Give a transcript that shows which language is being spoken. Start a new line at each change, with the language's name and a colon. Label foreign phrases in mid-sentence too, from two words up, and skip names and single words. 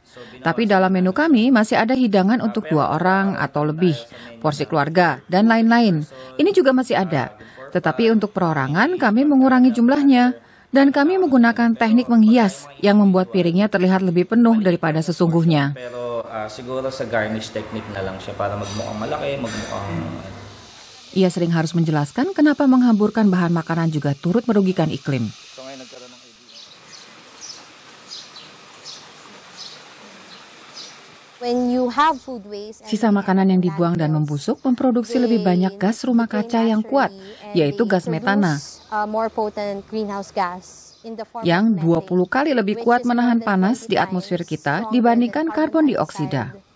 Indonesian: Tapi dalam menu kami masih ada hidangan untuk 2 orang atau lebih, porsi keluarga, dan lain-lain. Ini juga masih ada. Tetapi untuk perorangan kami mengurangi jumlahnya. Dan kami menggunakan teknik menghias yang membuat piringnya terlihat lebih penuh daripada sesungguhnya.
Filipino: Siguro sa
English: garnish technique
Filipino: na lang siya para magmukhang malaki,
Indonesian: Ia sering harus menjelaskan kenapa menghamburkan bahan makanan juga turut merugikan iklim. Sisa makanan yang dibuang dan membusuk memproduksi lebih banyak gas rumah kaca yang kuat, yaitu gas metana, yang 20 kali lebih kuat menahan panas di atmosfer kita dibandingkan karbon dioksida.